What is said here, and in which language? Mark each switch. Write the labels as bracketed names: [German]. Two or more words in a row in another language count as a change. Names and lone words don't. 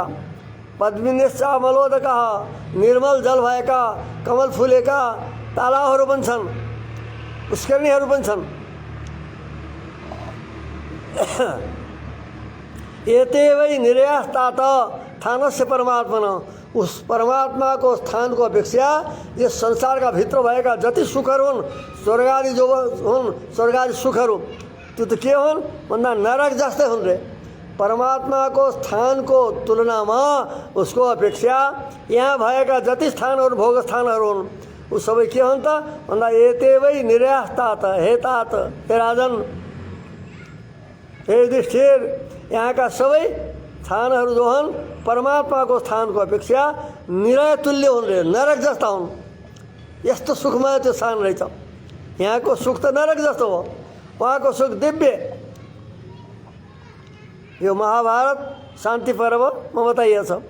[Nepali] पद्मिनीश्चामलोदकः निर्मल जल भएका कमल फुलेका तालाबहरू पनि छन्, पुष्करिणीहरू पनि छन्। [Sanskrit] एतेवै निर्यास्तात स्थानस्य परमात्मन [Nepali] उस परमात्मा को स्थान को अपेक्षा यस संसारका भित्र भएका जति सुखहरू हुन् स्वर्गादि जो हुन् स्वर्गादि सुखहरू त्यो त के हुन् भन्दा नरक जस्तै हुन् रे। परमात्मा को स्थान को तुलनामा उसको अपेक्षा यहाँ भएका जति स्थानहरू भोग स्थानहरू हुन् उ सबै के हुन् त भन्दा [Sanskrit] एतेवै निर्यास्तात [Nepali] हे तात हे राजन हे युधिष्ठिर यहाँका सबै स्थानहरू जो हुन् परमात्माको स्थानको अपेक्षा निरय तुल्य हुन् रे, नरक जस्ता हुन्। यस्तो सुखमय त्यो स्थान रहेछ। यहाँको सुख त नरक जस्तो हो, वहाँको सुख दिव्य। यो महाभारत शान्ति पर्वमा बताइएको छ।